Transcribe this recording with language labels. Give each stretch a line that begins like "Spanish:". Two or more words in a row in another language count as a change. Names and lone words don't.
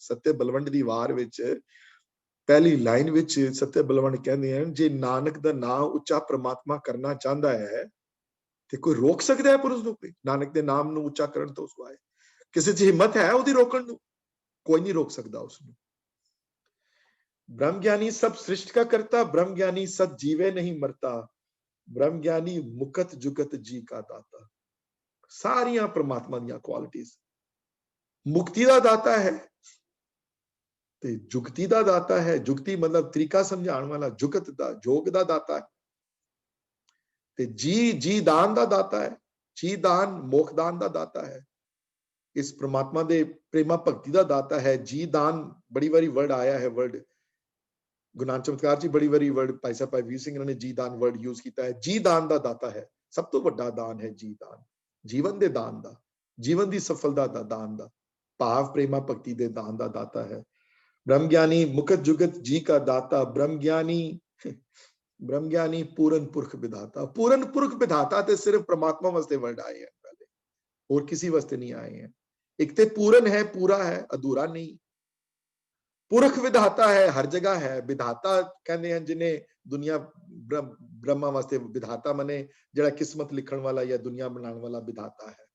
Punjabi: ਸੱਤੇ ਬਲਵੰਡ ਦੀ ਵਾਰ ਵਿੱਚ ਪਹਿਲੀ ਲਾਈਨ ਵਿੱਚ ਸੱਤੇ ਬਲਵੰਡ ਕਹਿੰਦੇ ਹਨ, ਜੇ ਨਾਨਕ ਦਾ ਨਾਮ ਉੱਚਾ ਪ੍ਰਮਾਤਮਾ ਕਰਨਾ ਚਾਹੁੰਦਾ ਹੈ ਤੇ ਕੋਈ ਰੋਕ ਸਕਦਾ ਹੈ ਪੁਰਸ਼ ਨੂੰ? ਕੋਈ ਨਾਨਕ ਦੇ ਨਾਮ ਨੂੰ ਉੱਚਾ ਕਰਨ ਤੋਂ ਸਵਾਏ ਕਿਸੇ 'ਚ ਹਿੰਮਤ ਹੈ ਉਹਦੀ ਰੋਕਣ ਨੂੰ? ਕੋਈ ਨਹੀਂ ਰੋਕ ਸਕਦਾ ਉਸਨੂੰ। ਬ੍ਰਹਮ ਗਿਆਨੀ ਸਭ ਸ੍ਰਿਸ਼ਟ ਕਾ ਕਰਤਾ, ਬ੍ਰਹਮ ਗਿਆਨੀ ਸਦ ਜੀਵੇ ਨਹੀਂ ਮਰਤਾ, ਬ੍ਰਹਮ ਗਿਆਨੀ ਮੁਕਤ ਜੁਗਤ ਜੀ ਕਾ ਦਾਤਾ। ਸਾਰੀਆਂ ਪਰਮਾਤਮਾ ਦੀਆਂ ਕੁਆਲਿਟੀਆਂ। ਮੁਕਤੀ ਦਾ ਦਾਤਾ ਹੈ ਤੇ ਜੁਗਤੀ ਦਾ ਦਾਤਾ ਹੈ। ਜੁਗਤੀ ਮਤਲਬ ਤਰੀਕਾ ਸਮਝਾਉਣ ਵਾਲਾ, ਜੁਗਤ ਦਾ ਜੋਗ ਦਾ ਦਾਤਾ ਹੈ ਤੇ ਜੀ ਦਾਨ ਦਾ ਦਾਤਾ ਹੈ। ਜੀ ਦਾਨ ਮੋਖ ਦਾਨ ਦਾ ਦਾਤਾ ਹੈ। ਇਸ ਪ੍ਰਮਾਤਮਾ ਦੇ ਪ੍ਰੇਮਾ ਭਗਤੀ ਦਾ ਦਾਤਾ ਹੈ। ਜੀ ਦਾਨ ਬੜੀ ਵਾਰੀ ਵਰਡ ਆਇਆ ਹੈ, ਵਰਡ ਗੁਰੂ ਨਾਨਕ ਚਮਤਕਾਰ ਜੀ ਬੜੀ ਵਾਰੀ ਵਰਡ, ਭਾਈ ਸਾਹਿਬ ਵੀਰ ਸਿੰਘ ਨੇ ਜੀ ਦਾਨ
English: word use
Punjabi: ਕੀਤਾ ਹੈ। ਜੀ ਦਾਨ ਦਾ ਦਾਤਾ ਹੈ, ਸਭ ਤੋਂ ਵੱਡਾ ਦਾਨ ਹੈ ਜੀ ਦਾਨ, ਜੀਵਨ ਦੇ ਦਾਨ ਦਾ, ਜੀਵਨ ਦੀ ਸਫਲਤਾ ਦਾ ਦਾਨ ਦਾ, ਭਾਵ ਪ੍ਰੇਮਾ ਭਗਤੀ ਦੇ ਦਾਨ ਦਾ ਦਾਤਾ ਹੈ।
Hindi: ब्रह्म ज्ञानी मुकत जुगत जी का दाता, ब्रह्म ज्ञानी पूरन पुरख विधाता। पूरन पुरख विधाता ते सिर्फ परमात्मा वास्ते वर्ड आए हैं पहले, और किसी वास्ते नहीं आए हैं। एक ते पूरन है, पूरा है, अधूरा नहीं। पुरख विधाता है, हर जगह है। विधाता कहते हैं जिन्हें दुनिया ब्रह्मा वास्ते विधाता मने जड़ा किस्मत
Punjabi: ਲਿਖਣ ਵਾਲਾ
Hindi: या दुनिया बनाने वाला विधाता है।